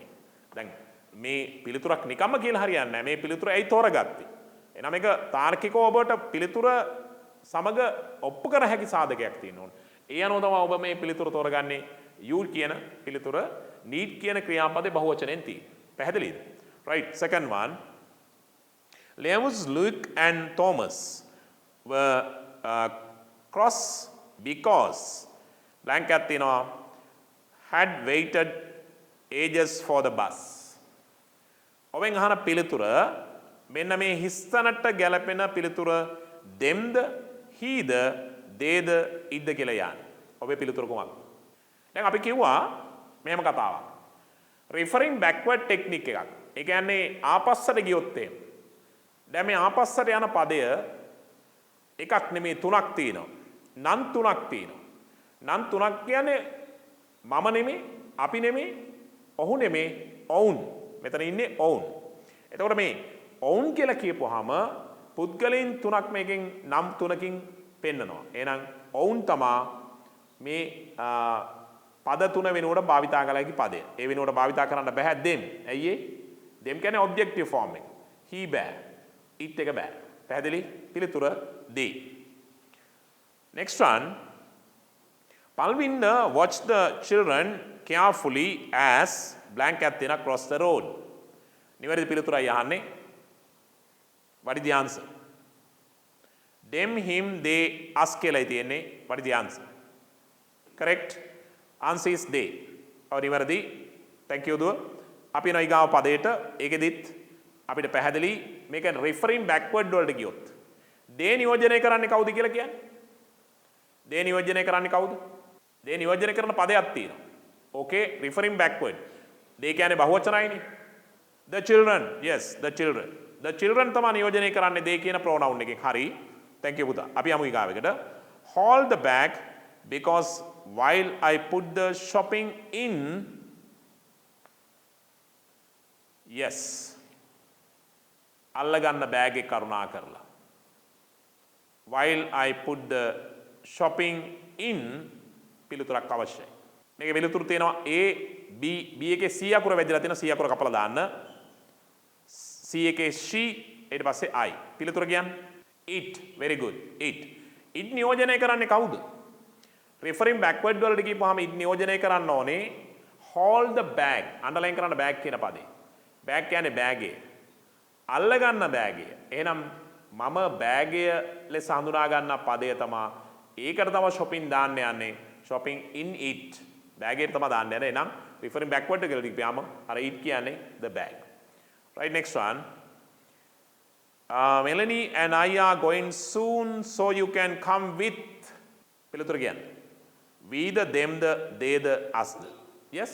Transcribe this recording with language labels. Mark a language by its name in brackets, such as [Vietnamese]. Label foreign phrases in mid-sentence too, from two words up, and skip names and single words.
[Sinhala] දැන් මේ පිළිතුරක් නිකම්ම කියලා හරියන්නේ නැහැ. මේ පිළිතුර ඇයි තෝරගත්තේ? එහෙනම් මේක තාර්කිකව ඔබට පිළිතුර සමග ඔප්පු කර හැකි සාධකයක් තියෙන්න ඕනේ. ඒ අනුව තමයි ඔබ මේ පිළිතුර තෝරගන්නේ. you කියන පිළිතුර need කියන ක්‍රියාපදේ බහුවචනෙන් තියෙන්නේ. පැහැදිලිද? [English] Right. Second one. Lewis, Luke and Thomas were cross because blank [Sinhala] එකක් තියෙනවා [English] had waited ages for the bus. [Sinhala] ඔබෙන් අහන පිළිතුර මෙන්න මේ හිස්තැනට ගැලපෙන පිළිතුර themද heද theyද itද කියලා යන්නේ. ඔබේ පිළිතුර කොහොමද? දැන් අපි කිව්වා මෙහෙම කතාවක්. [English] referring backward technique [Sinhala] එකක්. ඒ කියන්නේ ආපස්සට ගියොත් එහෙම. දැන් මේ ආපස්සට යන පදය එකක් නෙමේ තුනක් තියෙනවා. නම් තුනක් තියෙනවා. නම් තුනක් කියන්නේ මම නෙමේ, අපි නෙමේ, ඔහු නෙමේ, ඔවුන්. මෙතන ඉන්නේ ඔවුන්. එතකොට මේ ඔවුන් කියලා කියපුවාම පුද්ගලයන් තුනක් මේකෙන් නම් තුනකින් පෙන්නනවා. එහෙනම් ඔවුන් තමා මේ පද තුන වෙනුවට භාවිතා කළ හැකි පදය. ඒ වෙනුවට භාවිතා කරන්න බෑ them. ඇයි ඒ? them කියන්නේ [English] objective form [Sinhala] එක. he බෑ. it එක බෑ. පැහැදිලි? පිළිතුර they. [English] Next one. Palvinder watched the children carefully as blank [Sinhala] එකක් තියෙන [English] cross the road. [Sinhala] නිවැරදි පිළිතුරයි අහන්නේ. [English] What is the answer? Them, him, they, us [Sinhala] කියලායි තියෙන්නේ. [English] What is the answer? Correct? Answer is they. [Sinhala] ඔව් නිවැරදි. [English] Thank you [Sinhala] දුව. අපි යනවා ඊගාව පදයට. ඒකෙදිත් අපිට පැහැදිලි මේක [English] referring backward [Sinhala] වලට ගියොත්. they නියෝජනය කරන්නේ කවුද කියලා කියන්නේ? they නියෝජනය කරන්නේ කවුද? they නියෝජනය කරන පදයක් තියෙනවා. Okay, referring backward. they කියන්නේ බහුවචනයිනේ. [English] The children. Yes, the children. The children [Sinhala] තමයි නියෝජනය කරන්නේ they කියන pronoun එකෙන්. හරි. [English] Thank you [Sinhala] පුතා. අපි යමු ඊගාවෙකට. [English] Hold the bag because while I put the shopping in. Yes. [Sinhala] අල්ලගන්න බෑග් එක කරුණා කරලා. [English] While I put the shopping in [Sinhala] පිළිතුරක් අවශ්‍යයි. මේකේ පිළිතුරු තියෙනවා A B B එකේ C අකුර වැදලා තියෙනවා C අකුර කපලා දාන්න. C එකේ she ඊට පස්සේ I. පිළිතුර කියන්නේ it. Very good. It. It නියෝජනය කරන්නේ කවුද? [English] Referring backward [Sinhala] වලට කියපුවාම it නියෝජනය කරන්න ඕනේ [English] hold the bag. [Sinhala] අන්ඩර්ලයින් කරන්න bag කියන පදේ. bag කියන්නේ බෑගය. අල්ලගන්න බෑගය. එහෙනම් මම බෑගය ලෙස හඳුනා ගන්න පදය තමයි ඒකට තමයි shopping දාන්න යන්නේ. [English] shopping in it. [Sinhala] බෑගයට තමයි දාන්න යන්නේ. එහෙනම් [English] referring backward [Sinhala] කියලා කියපියාම අර it කියන්නේ [English] the bag. Right, next one. Melanie and I are going soon so you can come with. [Sinhala] පිළිතුර කියන්නේ [English] we the them the they the us the. Yes?